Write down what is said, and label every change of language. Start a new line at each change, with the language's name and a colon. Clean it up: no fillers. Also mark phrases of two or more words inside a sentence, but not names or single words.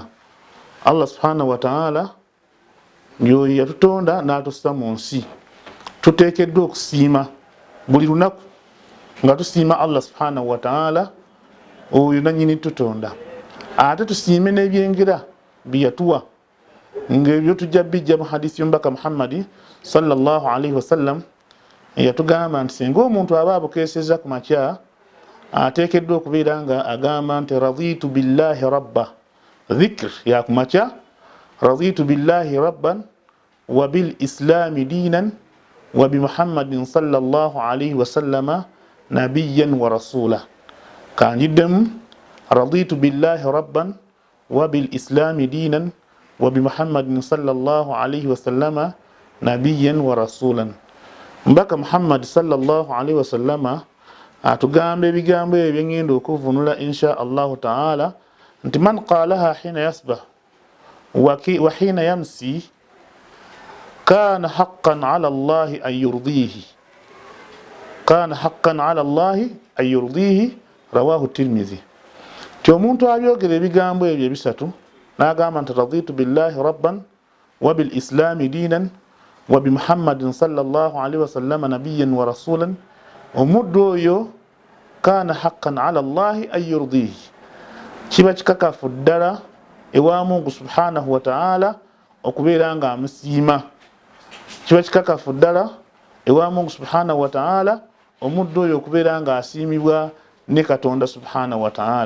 Arabic: الله سبحانه وتعالى
Ganda: y'oyo yatutonda n'atussa mu nsi. Tuteekeddwa okusiima buli lunaku nga tusiima
Arabic: الله سبحانه وتعالى
Ganda: oyo nannyini tutonda, ate tusiime n'ebyengera bye yatuwa, ng'ebyo tujja bijja mu hadisi y'omubaka Muhammadi
Arabic: صلى الله عليه وسلم
Ganda: eyatugamba nti singa omuntu aba abukeeseza ku makya ateekeddwa okubeera nga agamba nti
Arabic: رضيت بالله ربا,
Ganda: dhikr ya ku makya,
Arabic: رضيت بالله ربا وبالإسلام دينا وبمحمد صلى الله عليه وسلم نبيا ورسولا. Kanjiddemu رضيت بالله ربا وبالإسلام دينا وبمحمد صلى الله عليه وسلم نبيا ورسولا. Mbaka Muhammad صلى الله عليه وسلم
Ganda: atugamba ebigambo ebyo bye ngenda okuvunula
Arabic: إن شاء الله تعالى nti من قالها حين يصبح وحين يمسي كان حقا على الله أن يرضيه كان حقا على الله أن يرضيه رواه الترمذي.
Ganda: Ti omuntu abyogera ebigambo ebyo ebisatu n'agamba nti
Arabic: رضيت بالله ربا وبالإسلام دينا وبمحمد صلى الله عليه وسلم نبيا ورسولا,
Ganda: omuddu oyo
Arabic: كان حقا على الله أن يرضيه,
Ganda: kiba kikakafu ddala ewa Mungu
Arabic: سبحانه وتعالى
Ganda: okubeera nga amusiima. Kiba kikakafu ddala ewa Mungu
Arabic: سبحانه وتعالى
Ganda: omuddu oyo okubeera nga asiimibwa ne Katonda subhanahu wa ta'ala.